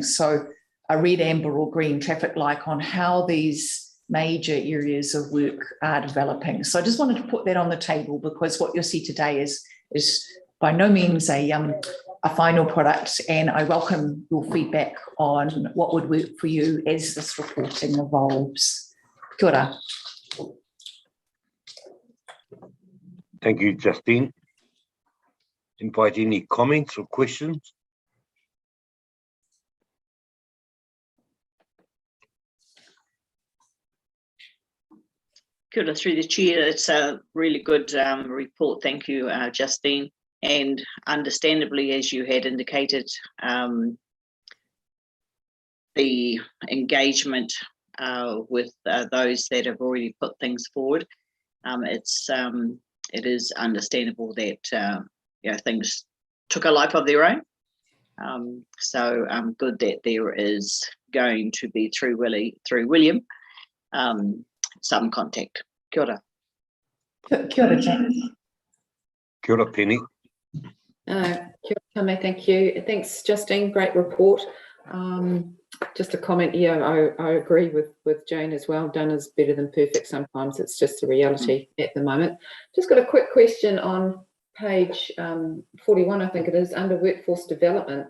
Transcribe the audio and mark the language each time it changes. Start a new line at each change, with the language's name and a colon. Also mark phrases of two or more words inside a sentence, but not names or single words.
English: So a red, amber or green traffic light on how these major areas of work are developing. So I just wanted to put that on the table, because what you'll see today is by no means a final product, and I welcome your feedback on what would work for you as this reporting evolves.
Māori: Kia ora.
English: Thank you, Justine. Invite any comments or questions.
Māori: Kia ora,
English: through the chair. It's a really good report. Thank you, Justine. And understandably, as you had indicated, the engagement with those that have already put things forward, it is understandable that things took a life of their own. So good that there is going to be through William some contact.
Māori: Kia ora. Kia ora, James. Kia ora, Penny. Kia ora, Tame,
English: thank you. Thanks, Justine. Great report. Just a comment. Yeah, I agree with Jane as well. Done is better than perfect. Sometimes it's just the reality at the moment. Just got a quick question on page 41, I think it is, under workforce development.